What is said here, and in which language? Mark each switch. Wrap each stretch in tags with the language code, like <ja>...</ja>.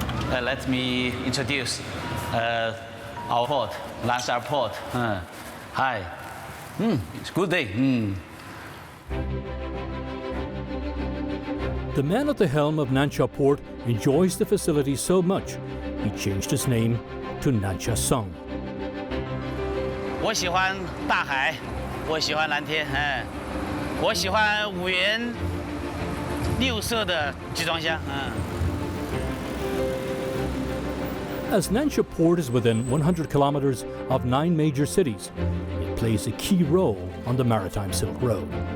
<en>Let me introduce our port, Nansha Port. Hi. It's a good day. The man at the helm of Nansha Port enjoys the facility so much, he changed his name to Nansha Song.</en> <zh>我喜欢大海，我喜欢蓝天，我喜欢5颜6色的集装箱，</zh> <en>As Nansha Port is within 100 kilometers of 9 major cities, it plays a key role on the maritime Silk Road.</en>